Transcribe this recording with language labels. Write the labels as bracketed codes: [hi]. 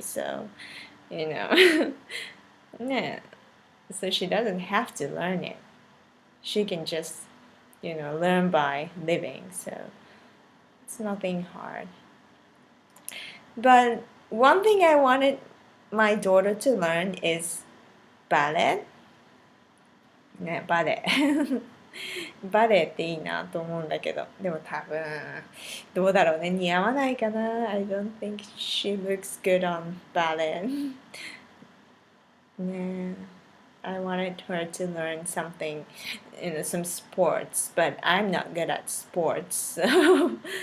[en] So, yeah. So she doesn't have to learn it. She can just, learn by living. So it's nothing hard. But one thing I wanted my daughter to learn is ballet. [ja] ね、バレエ。バレエっていいなと思うんだけど、でも多分、どうだろうね、似合わないかな。 [en] I don't think she looks good on ballet. ね、I wanted her to learn something, some sports, but I'm not good at sports, so.